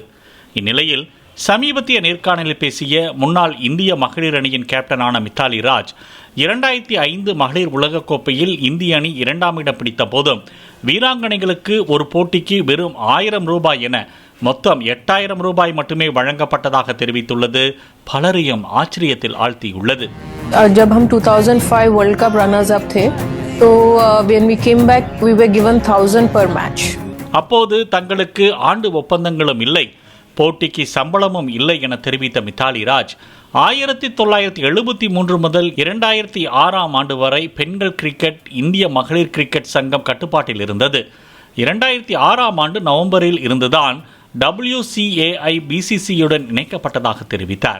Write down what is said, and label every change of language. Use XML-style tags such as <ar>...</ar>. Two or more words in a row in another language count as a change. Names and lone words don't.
<ta>இந்நிலையில் சமீபத்திய நேர்காணலில் பேசிய முன்னாள் இந்திய மகளிர் அணியின் கேப்டனான மித்தாலி ராஜ், 2005 மகளிர் உலகக்கோப்பையில் இந்திய அணி 2ஆம் இடம் பிடித்த போதும் வீராங்கனைகளுக்கு ஒரு போட்டிக்கு வெறும் 1000 ரூபாய் என மொத்தம் 8000 ரூபாய் மட்டுமே வழங்கப்பட்டதாக தெரிவித்துள்ளது பலரையும் ஆச்சரியத்தில் ஆழ்த்தியுள்ளது.</ta> <hi>जब हम</hi> <en>2005 world cup runners up</en> <hi>थे तो</hi> <en>when we came back we were given 1000 per match.</en> <ta>அப்போது தங்களுக்கு ஆண்டு ஒப்பந்தங்களும் இல்லை, போட்டிக்கு சம்பளமும் இல்லை என தெரிவித்த மித்தாலி ராஜ், 1973 முதல் 2006ஆம் ஆண்டு வரை பெண்கள் கிரிக்கெட் இந்திய மகளிர் கிரிக்கெட் சங்கம் கட்டுப்பாட்டில் இருந்தது. 2006ஆம் ஆண்டு நவம்பரில் இருந்துதான் WCAI பிசிசியுடன் இணைக்கப்பட்டதாக தெரிவித்தார்.</ta>